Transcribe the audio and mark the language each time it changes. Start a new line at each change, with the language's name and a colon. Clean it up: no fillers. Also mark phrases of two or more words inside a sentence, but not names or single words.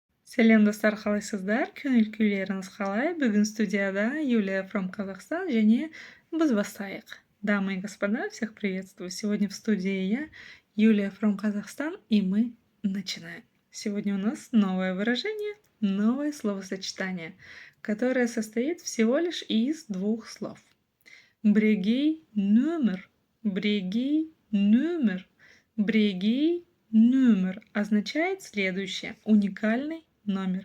Kazakh: Сәлем достар, қалайсыздар? Көңіл күйлеріңіз қалай? Бүгін студияда Юлия from Казахстан және біз бастайық.
Russian: Дамы и господа, всех приветствую. Сегодня в студии я, Юлия from Казахстан, и мы начинаем. Сегодня у нас новое выражение, новое словосочетание, которое состоит всего лишь из двух слов. Брегей номер, брегей номер, брегей номер означает следующее: уникальный номер.